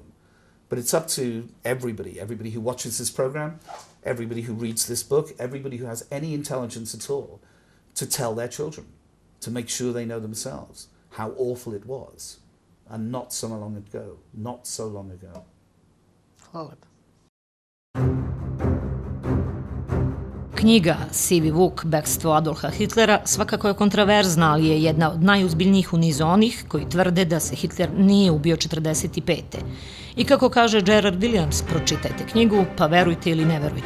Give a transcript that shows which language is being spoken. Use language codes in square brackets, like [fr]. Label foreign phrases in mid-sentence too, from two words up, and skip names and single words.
[en] But it's up to everybody who watches this program, everybody who reads this book, everybody who has any intelligence at all, to tell their children, to make sure they know themselves how awful it was, and not so long ago. [sr] Hvala lepo. Knjiga Sivi Vuk, bekstvo Adolfa Hitlera svakako je kontraverzna, ali je jedna od najuzbiljnijih u nizu onih koji tvrde da se Hitler nije ubio 45. I kako kaže Jerard, pročitajte knjigu, pa verujte ili ne verujte.